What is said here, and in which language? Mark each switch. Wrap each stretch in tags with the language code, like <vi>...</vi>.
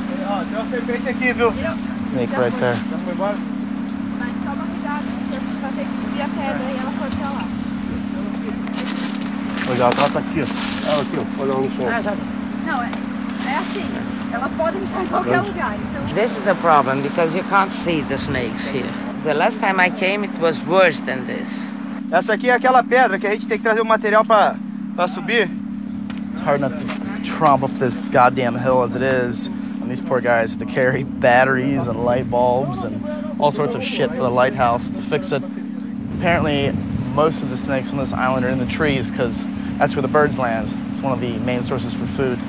<pt>Ó, tem uma serpente aqui, viu?</pt> <en>Snake right there.</en> <pt>Já foi embora? Mas toma cuidado, você vai ter que subir a pedra e ela foi pra lá. Legal, ela tá aqui, ó. Ela aqui, ó. Olha no chão. Não, é assim. Elas podem estar em qualquer lugar, então...</pt> <en>This is the problem, because you can't see the snakes here. The last time I came, it was worse than this.</en> <pt>Essa aqui é aquela pedra que a gente tem que trazer o material pra subir.</pt> <en>It's hard enough to tromp up this goddamn hill as it is. And these poor guys have to carry batteries and light bulbs and all sorts of shit for the lighthouse to fix it. Apparently, most of the snakes on this island are in the trees because that's where the birds land. It's one of the main sources for food.</en>